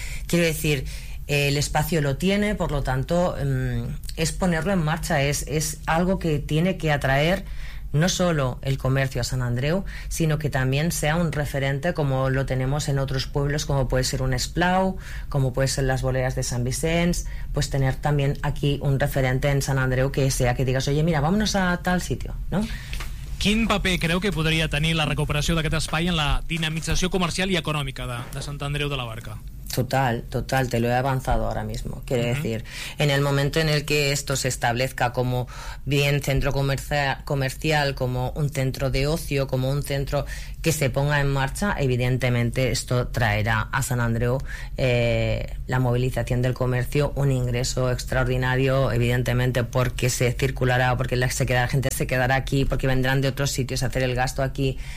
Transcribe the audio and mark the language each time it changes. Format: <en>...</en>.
<es>Quiero decir, el espacio lo tiene, por lo tanto, es ponerlo en marcha, es algo que tiene que atraer no solo el comercio a San Andreu, sino que también sea un referente como lo tenemos en otros pueblos, como puede ser un Esplau, como puede ser las Boleras de San Vicenç, pues tener también aquí un referente en San Andreu que sea que digas, oye, mira, vámonos a tal sitio, ¿no?</es> <ca>Quin paper creu que podria tenir la recuperació d'aquest espai en la dinamització comercial i econòmica de Sant Andreu de la Barca?</ca> <es>Total, total, te lo he avanzado ahora mismo. Quiero decir, en el momento en el que esto se establezca como bien centro comercial, como un centro de ocio, como un centro que se ponga en marcha, evidentemente esto traerá a San Andreu la movilización del comercio, un ingreso extraordinario, evidentemente, porque se circulará, porque la gente se quedará aquí, porque vendrán de otros sitios a hacer el gasto aquí.</es>